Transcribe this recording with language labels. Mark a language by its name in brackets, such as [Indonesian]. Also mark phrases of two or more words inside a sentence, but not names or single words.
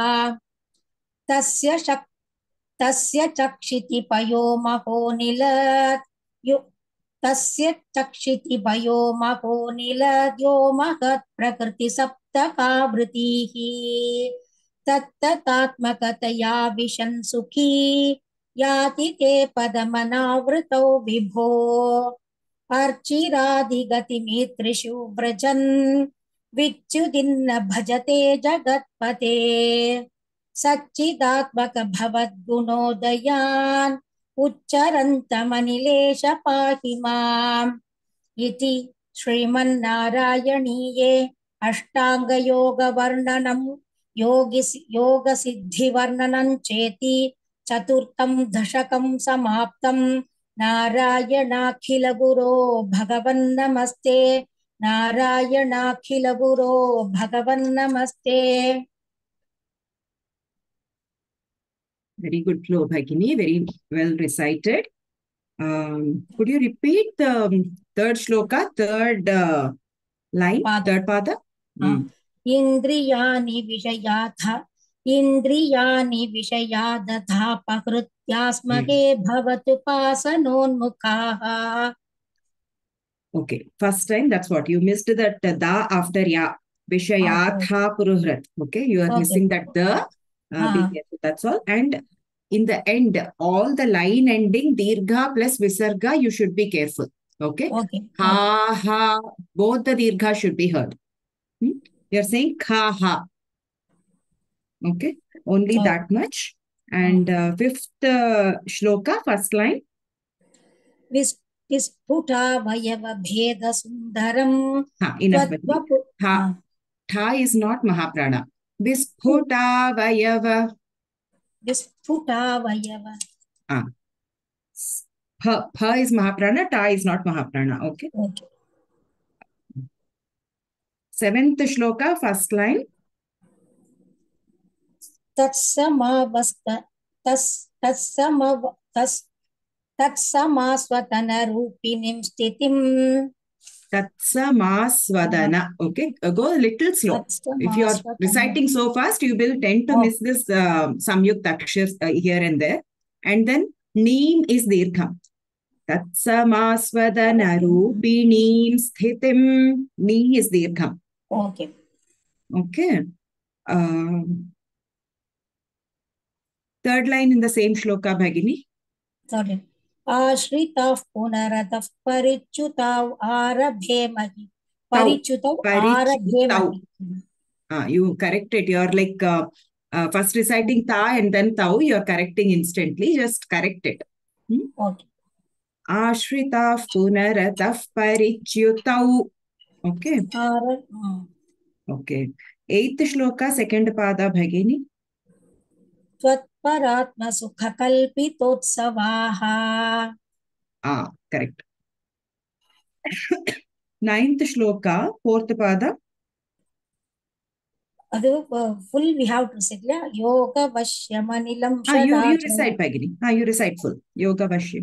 [Sanskrit] ತಸ್ಯ ಚಕ್ಷಿತಿ ಪಯೋ ಮಹೋ ನಿಲದ್ಯೋ ಮಹತ್ ಪ್ರಕೃತಿ ಸಪ್ತಕಾವೃತಿಃ. ತತ್ತತಾತ್ಮಕತಯಾ ವಿಶನ್ ಸುಖೀ ಯಾತಿ ತೇ ಪದಮನಾವೃತೌ ವಿಭೋ. ಅರ್ಚಿರಾದಿಗತಿಮಿತ್ರಿಷು ವ್ರಜನ್ ವಿಚ್ಯುದಿನ್ನ ಭಜತೆ ಜಗತ್ಪತೆ. ಸಚ್ಚಿದಾತ್ಮಕ ಭವದ್ಗುಣೋದಯಾನ್ ಉಚ್ಚರಂತಮನಿಲೇಶ ಪಾಹಿ ಮಾಂ. ಇತಿ ಶ್ರೀಮನ್ನಾರಾಯಣೀಯೇ ಅಷ್ಟಾಂಗಯೋಗವರ್ಣನಂ ಯೋಗಸಿದ್ಧಿವರ್ಣನಂ ಚೇತಿ ಚತುರ್ಥಂ ದಶಕಂ ಸಮಾಪ್ತಂ. ನಾರಾಯಣಾಖಿಲ ಗುರೋ ಭಗವನ್ನಮಸ್ತೆ नारायणाखिलगुरो भगवन्नमस्ते. [English] Very good flow, Bhagini. Very well recited. Could you repeat the third shloka, third line, third pada? [Sanskrit] इन्द्रियाणि विषयादधापकृत्यास्मगे भवतुपासनोन्मुखाः. [English] Okay, first time, that's what you missed, that da after ya. [Sanskrit] Vishayatha puruhrat. [English] Okay, you are missing that the. Be careful, that's all. And in the end, all the line ending dirgha plus visarga, you should be careful. Okay? Ha, ha, both the dirgha should be heard. You're saying kha, ha. Okay? Only that much. And fifth shloka, first line. [Sanskrit] विस्फुटावयवभेदसुन्दरम्. [English] Enough. Tha is not Mahaprana. [Sanskrit] Visputavayava. Visputavayava. [English] Pa is Mahaprana, ta is not Mahaprana. Okay. Seventh shloka, first line. [Sanskrit] Tatsamasvatanarupinim stitim. Tatsamasvadana. [English] Okay, go a little slow. If you are reciting so fast, you will tend to miss this [Sanskrit] samyukta akshars [English] here and there. And then neem is dirgham. [Sanskrit] Tatsamasvadanarupinim sthitim. [English] Ni is dirgham. Okay. Okay. Third line in the same shloka, Bhagini. Third line. [Sanskrit] Ashritav punaratav parichutav arabhemahi. Parichutav arabhemahi. [English] You correct it. You are like first reciting ta and then tau. You are correcting instantly. Just correct it. Okay. [Sanskrit] Ashritav punaratav parichutav. [English] Okay. Okay. Eighth shloka, second pada, Bhagini. [Sanskrit] Tvatparatma sukha kalpitotsavaha. [English] Correct. Ninth shloka, fourth pada. Full we have to say, [Sanskrit] yoga vashyamanilam [English] you recite, Bhagini. You recite full. [Sanskrit] Yoga vashyam.